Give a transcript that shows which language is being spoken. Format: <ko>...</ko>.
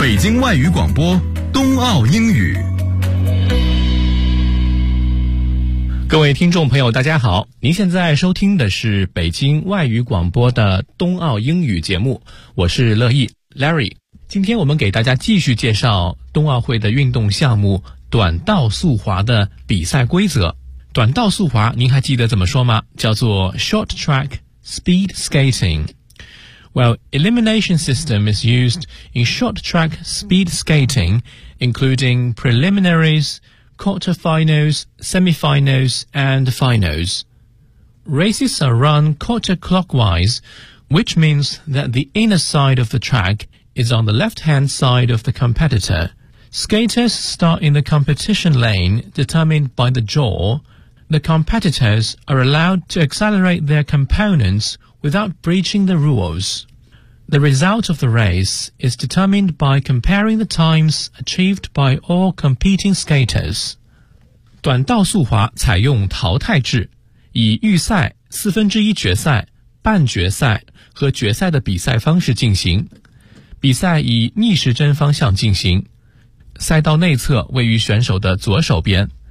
<zh>北京外语广播冬奥英语各位听众朋友大家好您现在收听的是北京外语广播的冬奥英语节目我是乐意 Larry 今天我们给大家继续介绍冬奥会的运动项目短道速滑的比赛规则短道速滑您还记得怎么说吗叫做 short track speed skating</zh> <en>Well, elimination system is used in short track speed skating including preliminaries, quarterfinals, semifinals and finals Races are run counterclockwise which means that the inner side of the track is on the left-hand side of the competitor Skaters start in the competition lane determined by the draw The competitors are allowed to accelerate their components without breaching the rules. The result of the race is determined by comparing the times achieved by all competing skaters.</en> <zh>短道速滑采用淘汰制，以预赛、四分之一决赛、半决赛和决赛的比赛方式进行。比赛以逆时针方向进行，赛道内侧位于选手的左手边。</zh>